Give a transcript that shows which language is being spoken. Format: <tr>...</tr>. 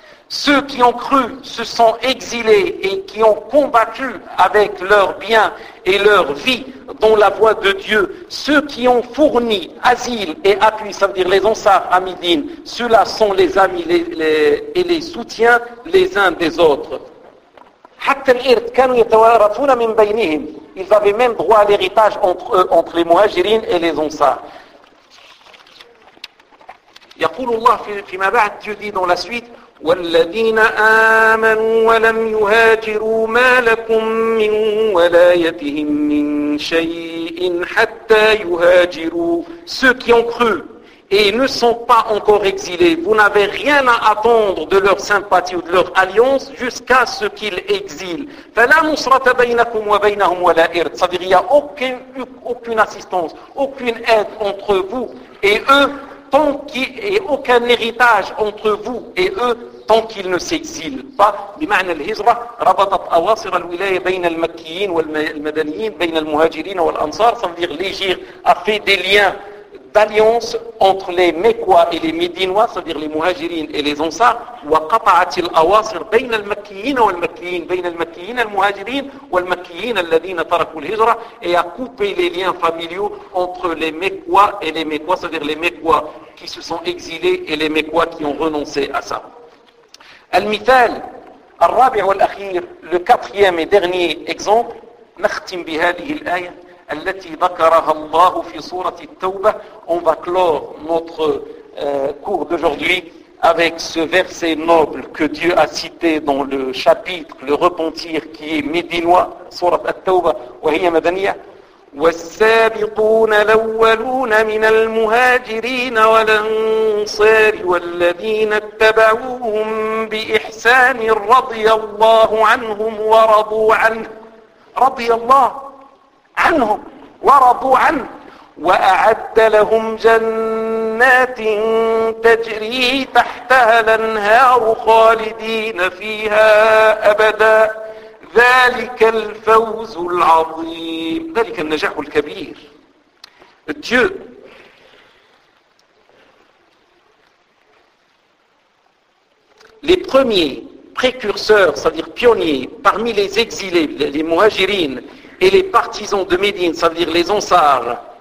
<fr>Ceux qui ont cru, se sont exilés et qui ont combattu avec leurs biens et leur vie dans la voie de Dieu, ceux qui ont fourni asile et appui, ça veut dire les ansars à Médine, ceux-là sont les amis et les soutiens les uns des autres. Ils avaient même droit à l'héritage entre eux, entre les muhajirines et les ansars.</fr> <ar>يقول الله فيما بعد,</ar> <fr>Dieu dit dans la suite,</fr> <ar>والذين آمنوا ولم يهاجروا ما لكم من ولايتهم من شيء حتى يهاجروا.</ar> <fr>Ceux qui ont cru et ne sont pas encore exilés, vous n'avez rien à attendre de leur sympathie ou de leur alliance jusqu'à ce qu'ils exilent.</fr> <ar>فلا نصرة بينكم وبينهم ولا إرث.</ar> <fr>Ça veut dire, il n'y a aucune assistance, aucune aide entre vous et eux. Tant qu'il n'y ait aucun héritage entre vous et eux, tant qu'ils ne s'exilent pas.</fr> <ar>بمعنى الهجرة ربطت أواصر الولاية بين المكيين والمدنيين بين المهاجرين والأنصار.</ar> <fr>Ça veut dire l'Égypte a fait des liens d'alliance entre les Mécois et les Médinois, c'est-à-dire les Muhajirin et les Ansar.</fr> <ar>وقطعت الأواصر بين المكيين والمكيين بين المكيين المهاجرين والمكيين الذين تركوا الهجرة.</ar> <fr>Et a coupé les liens familiaux entre les Mécois et les Mécois, c'est-à-dire les Mécois qui se sont exilés et les Mécois qui ont renoncé à ça.</fr> <ar>المثال الرابع والأخير,</ar> <fr>le quatrième et dernier exemple,</fr> <ar>نختم بهذه الآية التي ذكرها الله في سورة التوبة.</ar> <fr>On va clore notre cours d'aujourd'hui avec ce verset noble que Dieu a cité dans le chapitre le repentir qui est médinois,</fr> <ar>سورة التوبة وهي مدنية. والسابقون الأولون من المهاجرين والأنصار والذين اتبعوهم بإحسان رضي الله عنهم ورضوا عنه. رضي الله عنهم ورضوا عنه وأعد لهم جنات تجري تحتها الأنهار خالدين فيها أبدا ذلك الفوز العظيم ذلك النجاح الكبير.</ar> <fr>Dieu les premiers précurseurs, c'est-à-dire pionniers parmi les exilés, les muhajirines et les partisans de Médine, ça veut dire les Ansars,</fr>